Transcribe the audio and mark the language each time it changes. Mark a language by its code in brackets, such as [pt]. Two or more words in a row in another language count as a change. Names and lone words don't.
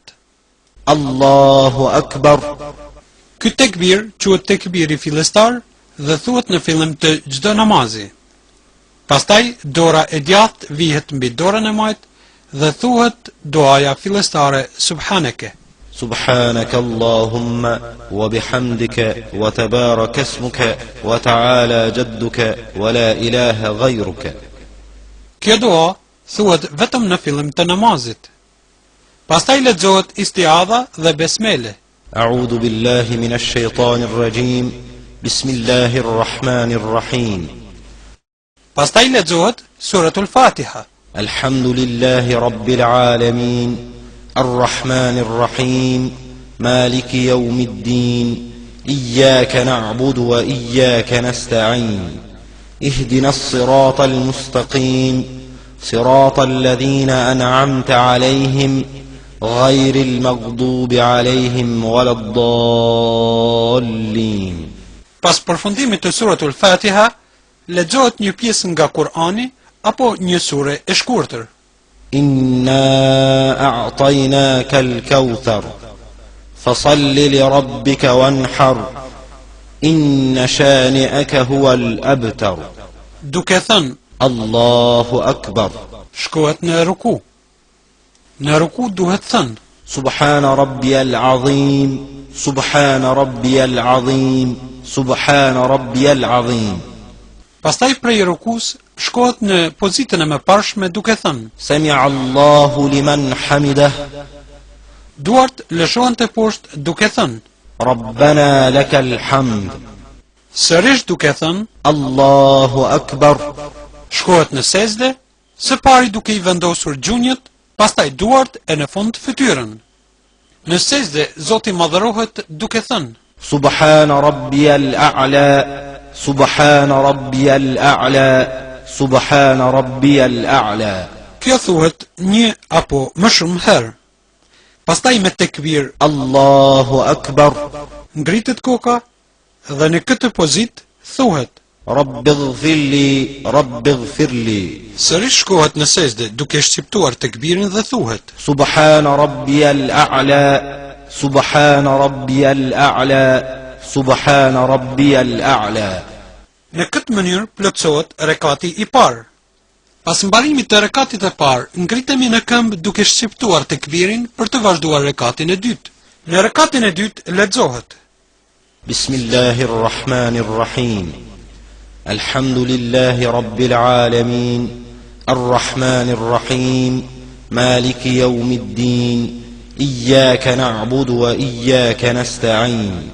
[ar] الله أكبر. [sq] Ky tekbir quhet tekbiri fillestar dhe thuhet në fillim të çdo namazi. Pastaj dora e djathtë vihet mbi dorën e majt dhe thuhet duaja fillestare Subhaneke. [ar] سبحانك اللهم وبحمدك وتبارك اسمك وتعالى جدك ولا إله غيرك. [sq] Kjo dua thuhet vetëm në fillim të namazit. Pastaj lexohet istiadha dhe besmele. [ar] أعوذ بالله من الشيطان الرجيم بسم الله الرحمن الرحيم. [sq] Pastaj lexohet suratul Fatiha. [ar] الحمد لله رب العالمين الرحمن الرحيم مالك يوم الدين إياك نعبد وإياك نستعين اهدنا الصراط المستقيم صراط الذين أنعمت عليهم غير المغضوب عليهم ولا الضالين. [sq] Pas përfundimit të suratul Fatiha, lexohet një pjesë nga Kurani apo një sure e shkurtër. [ar] إنا أعطيناك الكوثر فصل لربك وانحر إن شانئك هو الأبتر. [sq] Duke thënë [ar] الله أكبر. [sq] shkohet në ruku. Në ruku duhet thënë [ar] سبحان ربي العظيم سبحان ربي العظيم سبحان ربي العظيم. [sq] Pastaj prej rukus shkohet në pozitën e mëparshme duke thënë: [ar] سمع الله لمن حمده. [sq] Duart lëshohen te poshtë duke thënë: [ar] ربنا لك الحمد. [sq] Sërish duke thënë: [ar] الله أكبر. [sq] Shkohet në sejdë, së pari duke I vendosur gjunjët, pastaj duart e në fund fytyrën. Në sejdë Zoti madhërohet duke thënë: [ar] سبحان ربي الأعلى. سبحان ربي الأعلى. سبحان ربي الأعلى. [sq] Kjo thuhet një apo më shumë herë. Pastaj me tekbir [ar] الله أكبر. [sq] ngritet koka dhe në këtë pozitë thuhet: [ar] رب اغفر لي. رب اغفر لي. [sq] Sërish shkohet në sejdë duke shqiptuar tekbirin dhe thuhet: [ar] سبحان ربي الأعلى. سبحان ربي الأعلى. سبحان ربي الأعلى. [sq] Në këtë mënyrë plotësohet rekati I parë. Pas mbarimit të rekatit e parë, ngritemi në këmbë duke shqiptuar tekbirin për të vazhduar rekatin e dytë. Në rekatin e dytë lexohet: [ar] بسم الله الرحمن الرحيم. الحمد لله رب العالمين. الرحمن الرحيم. مالك يوم الدين. إياك نعبد وإياك نستعين.